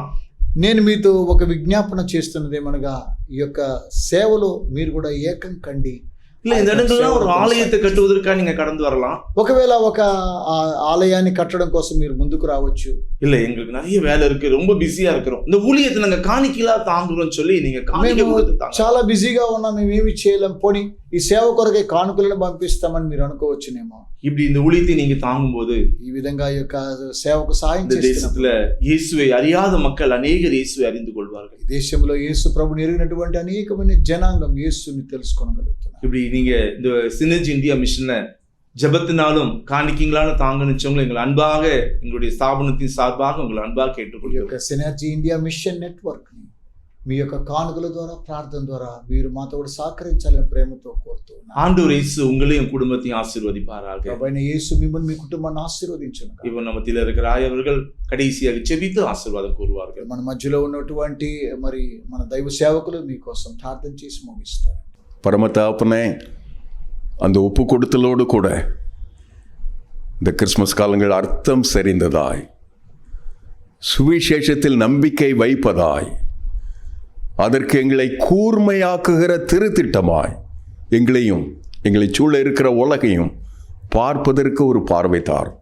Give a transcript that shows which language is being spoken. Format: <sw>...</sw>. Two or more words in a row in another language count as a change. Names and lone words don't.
<te>నేను మీతో ఒక విజ్ఞాపన చేస్తున్నది ఏమనగా, ఈ యొక్క సేవలో మీరు కూడా ఏకం కండి.</te> <ta>இல்ல இந்த இடங்கள்லாம் ஒரு ஆலயத்தை கட்டுவதற்காக நீங்க கடந்து வரலாம்.</ta> <te>ఒకవేళ ఒక ఆలయాన్ని కట్టడం కోసం మీరు ముందుకు రావచ్చు.</te> <ta>இல்ல எங்களுக்கு நிறைய வேலை இருக்கு, ரொம்ப பிஸியா இருக்கிறோம், இந்த ஊழியத்தை நாங்க காணிக்கையா தாங்குறோம் சொல்லி நீங்க காணிக்கை</ta> <te>మేము</te> <ta>கொடுத்து தாங்க.</ta> <te>చాలా బిజీగా ఉన్నాం, మేము ఏమి చేయలేం, పోనీ ఈ సేవ కొరకే కానుకలను పంపిస్తామని మీరు అనుకోవచ్చునేమో.</te> <ta>இப்படி இந்த ஊழியத்தை நீங்க தாங்கும்போது</ta> <te>ఈ విధంగా ఈ యొక్క సేవకు సాయం</te> <ta>இந்த</ta> <te>చేస్తున్నప్పుడు</te> <ta>தேசத்துல இயேசுவை அறியாத மக்கள் அநேகர் இயேசுவை அறிந்து கொள்வார்கள்.</ta> <te>ఈ దేశంలో యేసు ప్రభుని ఎరిగినటువంటి అనేకమైన జనాంగం యేసుని తెలుసుకోగలుగుతున్నారు.</te> <ta>இப்படி நீங்க இந்த சினர்ஜி இந்தியா மிஷன்ல ஜெபத்தினாலும் காணிக்கைங்களான தாங்க நிச்சயங்களை எங்களை அன்பாக எங்களுடைய ஸ்தாபனத்தின் சார்பாக உங்களை அன்பாக</ta> <te>ఈ</te> <ta>கேட்டுக்கொள்கிறோம்.</ta> <te>యొక్క సినర్జీ ఇండియా మిషన్ నెట్వర్క్ ని మీ యొక్క కానుకల ద్వారా, ప్రార్థన ద్వారా మీరు మాతో కూడా సహకరించాలని ప్రేమతో కోరుతూ ఉన్నాను.</te> <ta>ஆண்டவர் இயேசு உங்களையும் குடும்பத்தையும் ஆசீர்வதிப்பாராக.</ta> <te>ప్రభువైన యేసు మిమ్మల్ని, మీ కుటుంబాన్ని ఆశీర్వదించును.</te> <ta>இப்போ நம்ம மத்தியில இருக்கிற ஆயவர்கள் கடைசியாக ஜெபித்து ஆசீர்வாதம் கூறுவார்கள்.</ta> <te>మన మధ్యలో ఉన్నటువంటి మరి మన దైవ సేవకులు మీకోసం ప్రార్థన చేసి ముగిస్తారు.</te> <ta>பரமத்தாப்பனே, அந்த ஒப்பு கொடுத்தலோடு கூட இந்த கிறிஸ்மஸ் காலங்கள் அர்த்தம் செறிந்ததாய், சுவிசேஷத்தில் நம்பிக்கை வைப்பதாய், அதற்கு எங்களை கூர்மையாக்குகிற திருத்திட்டமாய் எங்களையும் எங்களை சூழ இருக்கிற உலகையும் பார்ப்பதற்கு ஒரு பார்வை தாரும்.</ta>